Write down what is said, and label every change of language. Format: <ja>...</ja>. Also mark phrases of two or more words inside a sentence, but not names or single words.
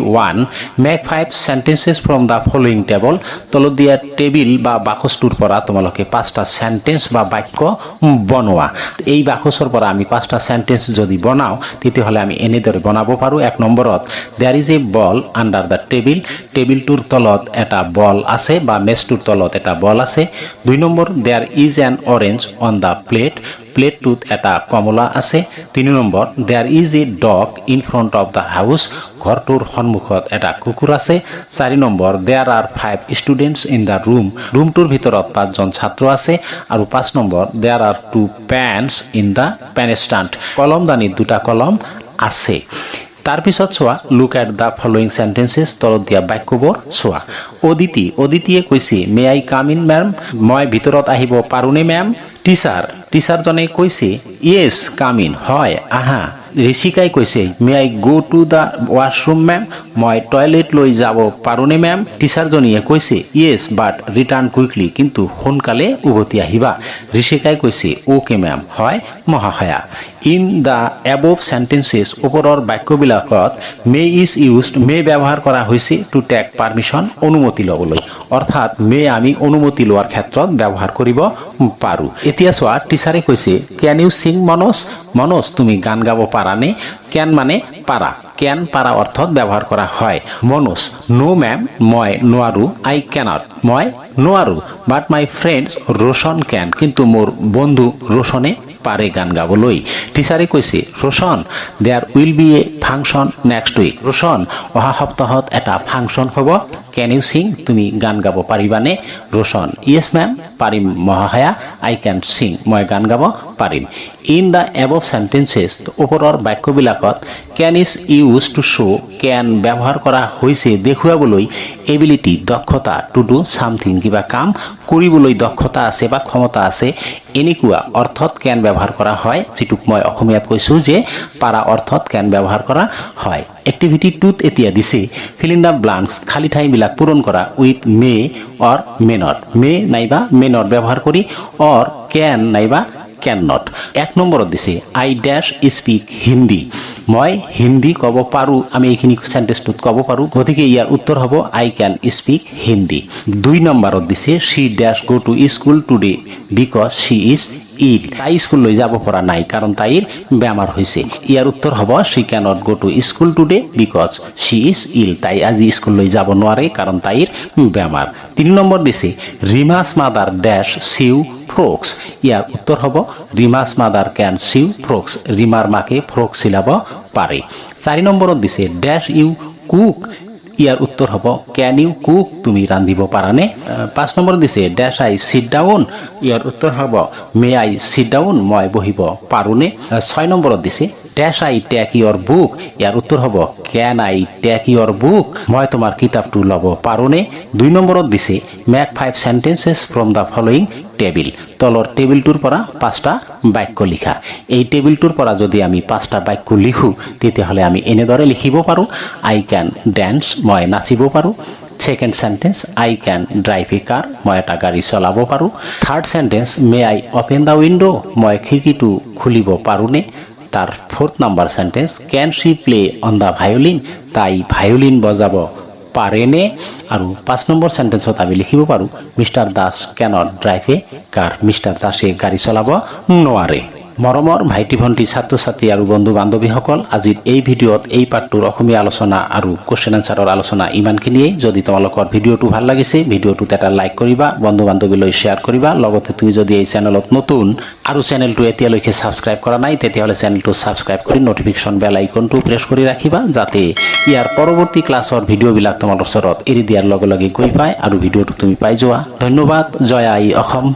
<as>1</as> <en>make 5 sentences from the following table</en> <as>তলত দিয়া টেবিল বা বাকচটোৰ পৰা তোমালোকে 5টা সেন্টেন্স বা বাক্য বনোৱা এই বাকচৰ পৰা আমি 5টা সেন্টেন্স যদি বনাও তেতিয়াহ'লে আমি এনেদৰে বনাব পাৰো 1 নম্বৰত</as> <en>there is a ball under the table</en> <as>টেবিলটোৰ তলত এটা বল আছে বা মেজটোৰ তলত এটা বল আছে 2 নম্বৰ</as> <en>there is an orange on the plate</en> <as>প্লেটটোত এটা কমলা আছে 3 নম্বৰ</as> <en>there is a dog in front of the house</en> <as>ঘৰটোৰ সন্মুখত এটা কুকুৰ আছে 4 নম্বৰ</as> <en>there are 5 students in the room</en> <as>রুমটোৰ ভিতৰত 5জন ছাত্ৰ আছে আৰু 5 নম্বৰ</as> <en>there are 2 pens in the pen stand</en> <as>কলমদানিত দুটা কলম আছে তার পিছত চোৱা</as> <en>look at the following sentences</en> <as>তলত দিয়া বাক্যবোৰ চোৱা অদিতিয়ে কৈছে</as> <en>may I come in ma'am</en> <as>মই ভিতৰত আহিব পাৰোনে মেম টিচাৰজনে কৈছে</as> <en>yes come in</en> <as>হয় আহা ঋষিকাই কৈছে</as> <en>may I go to the washroom ma'am</en> <as>মই টয়লেট লৈ যাব পাৰোনে মেম টিচাৰজনীয়ে কৈছে</as> <en>yes but return quickly</en> <as>কিন্তু সোনকালে উভতি আহিবা ঋষিকাই কৈছে</as> <en>okay ma'am</en> <as>হয় মহাশয়া</as> <en>in the above sentences</en> <as>ওপৰৰ বাক্যবিলাকত</as> <en>may is used</en> <as>মে ব্যৱহাৰ কৰা হৈছে</as> <en>to take permission</en> <as>অনুমতি ল'বলৈ অৰ্থাৎ মে আমি অনুমতি লোৱাৰ ক্ষেত্ৰত ব্যৱহাৰ কৰিব পাৰোঁ এতিয়া চোৱা টিচাৰে কৈছে</as> <en>can you sing Manoj</en> <as>তুমি গান গাব পাৰানে ক্যান মানে পাৰা ক্যান পাৰা অৰ্থত ব্যৱহাৰ কৰা হয় মনোজ</as> <en>no ma'am</en> <as>মই নোৱাৰো</as> <en>I cannot</en> <as>মই নোৱাৰো</as> <en>but my friend's Roshan can</en> <as>কিন্তু মোৰ বন্ধু ৰোশনে পাৰে গান গাবলৈ টিচাৰে কৈছে ৰোশন</as> <en>there will be a function next week</en> <as>ৰোশন অহা সপ্তাহত এটা ফাংচন হ'ব</as> <en>can you sing</en> <as>তুমি গান গাব পাৰিবানে ৰোশন</as> <en>yes ma'am</en> <as>পাৰিম মহাশয়া</as> <en>I can sing</en> <as>মই গান গাব পাৰিম</as> <en>in the above sentences</en> <as>ওপৰৰ বাক্যবিলাকত</as> <en>can is use to show'</en> <as>কেন ব্যৱহাৰ কৰা হৈছে দেখুৱাবলৈ এবিলিটি দক্ষতা</as> <en>to do something</en> <as>কিবা কাম কৰিবলৈ দক্ষতা আছে বা ক্ষমতা আছে এনেকুৱা অৰ্থত কেন ব্যৱহাৰ কৰা হয় যেটোক মই অসমীয়াত কৈছো যে পাৰা অৰ্থত কেন ব্যৱহাৰ কৰা হয় এক্টিভিটি 2 এতিয়া দিছে</as> <en>fill in the blanks</en> <as>খালি ঠাইবিলাক পূৰণ কৰা</as> <en>with may or may not</en> <as>মে নাইবা মে নট ব্যৱহাৰ কৰি</as> <en>or can</en> <as>নাইবা</as> <en>cannot</en> <as>এক নম্বৰত দিছে</as> <en>I dash speak Hindi</en> <as>মই হিন্দী ক'ব পাৰোঁ আমি এইখিনি সেন্টেন্সটোত ক'ব পাৰোঁ গতিকে ইয়াৰ উত্তৰ হ'ব</as> <en>I can speak Hindi</en> <as>দুই নম্বৰত দিছে</as> <en>she dash go to school today because she is ill</en> <as>তাই স্কুললৈ যাব পৰা নাই কাৰণ তাইৰ বেমাৰ হৈছে ইয়াৰ উত্তৰ হ'ব</as> <en>she cannot go to school today because she is ill</en> <as>তাই আজি স্কুললৈ যাব নোৱাৰে কাৰণ তাইৰ বেমাৰ তিনি নম্বৰ দিছে</as> <en>Rima's mother dash sew frocks</en> <as>ইয়াৰ উত্তৰ হ'ব</as> <en>Rima's mother can sew frocks</en> <as>ৰিমাৰ মাকে ফ্ৰক চিলাব পাৰে চাৰি নম্বৰত দিছে</as> <en>dash you cook</en> <as>ইয়াৰ উত্তৰ হ'ব</as> <en>can you cook</en> <as>তুমি ৰান্ধিব পাৰানে পাঁচ নম্বৰত দিছে</as> <en>dash I sit down</en> <as>ইয়াৰ উত্তৰ হ'ব</as> <en>may I sit down</en> <as>মই বহিব পাৰোনে ছয় নম্বৰত দিছে</as> <en>dash I take your book</en> <as>ইয়াৰ উত্তৰ হ'ব</as> <en>can I take your book</en> <as>মই তোমাৰ কিতাপটো ল'ব পাৰোনে দুই নম্বৰত দিছে</as> <en>make 5 sentences from the following table</en> <as>তলৰ টেবিলটোৰ পৰা 5টা বাক্য লিখা এই টেবিলটোৰ পৰা যদি আমি 5টা বাক্য লিখো তেতিয়াহ'লে আমি এনেদৰে লিখিব পাৰোঁ</as> <en>I can dance</en> <as>মই নাচিব পাৰোঁ</as> <en>second sentence I can drive a কাৰ</en> <as>মই এটা গাড়ী চলাব পাৰোঁ</as> <en>third sentence may I open the window</en> <as>মই খিৰিকীটো খুলিব পাৰোঁনে তাৰ</as> <en>fourth number sentence can she play on the violin</en> <as>তাই ভায়োলিন বজাব পারেনে আৰু 5 নম্বৰ সেন্টেন্সত আমি লিখিব পাৰো মিস্টার দাস</as> <en>cannot drive a car</en> <as>মিস্টার দাসে গাড়ী চলাব নোৱাৰে মৰমৰ ভাইটি ভণ্টি ছাত্ৰ ছাত্ৰী আৰু বন্ধু বান্ধৱীসকল আজিৰ এই ভিডিঅ'ত এই পাঠটোৰ অসমীয়া আলোচনা আৰু কোৱেশ্চন আনসাৰৰ আলোচনা ইমানখিনিয়ে যদি তোমালোকৰ ভিডিঅ'টো ভাল লাগিছে ভিডিঅ'টোত এটা লাইক কৰিবা বন্ধু বান্ধৱীলৈ শ্বেয়াৰ কৰিবা লগতে তুমি যদি এই চেনেলত নতুন আৰু চেনেলটো এতিয়ালৈকে সাবস্ক্ৰাইব কৰা নাই তেতিয়াহ'লে চেনেলটো সাবস্ক্ৰাইব কৰি</as> <en>notification bell iconটো</en> <as>প্ৰেছ কৰি ৰাখিবা যাতে ইয়াৰ পৰৱৰ্তী ক্লাছৰ ভিডিঅ'বিলাক তোমাৰ ওচৰত এৰি দিয়াৰ লগে লগে গৈ পায় আৰু ভিডিঅ'টো তুমি পাই যোৱা ধন্যবাদ জয় আই অসম।</as>